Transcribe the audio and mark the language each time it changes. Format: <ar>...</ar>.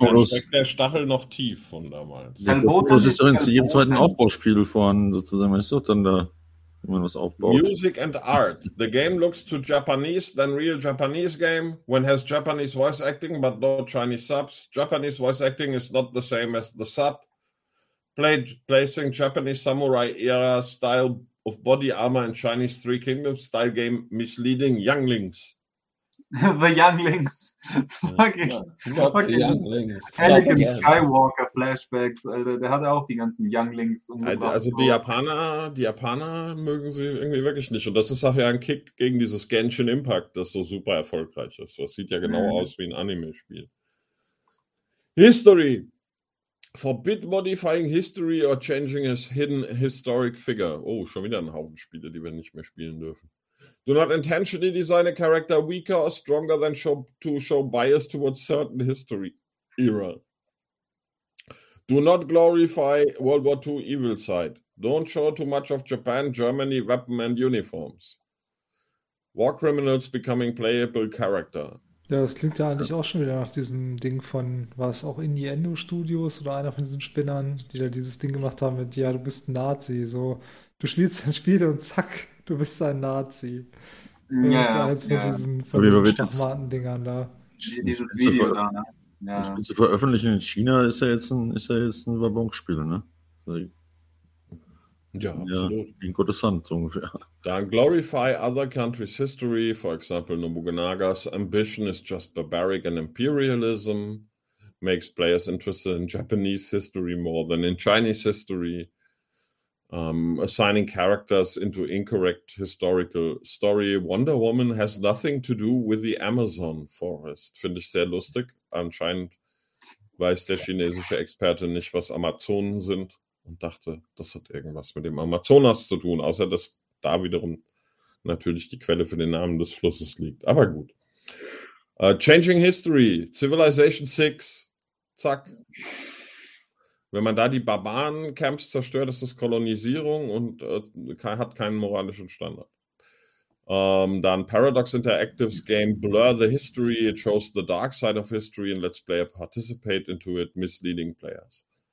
<de>Da steckt der Stachel noch tief von damals. Das ist doch in jedem zweiten Aufbauspiel vorhanden, sozusagen. Ist doch dann da. wenn man was aufbaut.</de> <en>Music and art. The game looks too Japanese than real Japanese game. When has Japanese voice acting but no Chinese subs. Japanese voice acting is not the same as the sub. Placing Japanese samurai era style of body armor in Chinese Three Kingdoms style game misleading younglings. The younglings. Fucking Skywalker Flashbacks,</en> <de>Alter. Der hatte auch die ganzen Younglings. Also die Japaner mögen sie irgendwie wirklich nicht. Und das ist auch ja ein Kick gegen dieses Genshin Impact, das so super erfolgreich ist. Das sieht ja genau aus wie ein Anime-Spiel.</de> <en>History. Forbid modifying history or changing his hidden historic figure.</en> <de>Oh, schon wieder ein Haufen Spiele, die wir nicht mehr spielen dürfen.</de> <en>Do not intentionally design a character weaker or stronger than to show bias towards certain history era. Do not glorify World War II evil side. Don't show too much of Japan, Germany, weapon and uniforms. War criminals becoming playable character.</en> <de>Ja, das klingt ja eigentlich auch schon wieder nach diesem Ding von, war es auch Innuendo Studios oder einer von diesen Spinnern, die da dieses Ding gemacht haben mit, ja, du bist ein Nazi, so, du spielst ein Spiel und zack. Du bist ein Nazi. Ja, als ja. Diesen Schachmaten-Dingern da. Dieses Video da, ne? Ja. Das Spiel zu veröffentlichen in China ist ja jetzt ein Wabonk-Spiel, ne? Ja, absolut. In Gottes Hand, so ungefähr.</de> <en>Dann glorify other countries' history. For example, Nobunaga's ambition is just barbaric and imperialism. Makes players interested in Japanese history more than in Chinese history. Assigning characters into incorrect historical story. Wonder Woman has nothing to do with the Amazon Forest.</en> <de>Finde ich sehr lustig. Anscheinend weiß der chinesische Experte nicht, was Amazonen sind und dachte, das hat irgendwas mit dem Amazonas zu tun, außer dass da wiederum natürlich die Quelle für den Namen des Flusses liegt. Aber gut.</de> <en>Changing History.</en> <de>Civilization 6. Zack. Wenn man da die Barbaren-Camps zerstört, ist das Kolonisierung und hat keinen moralischen Standard. Dann</de> <en>Paradox Interactive's Game Blur the History. It shows the dark side of history and lets player participate into it, misleading players.</en>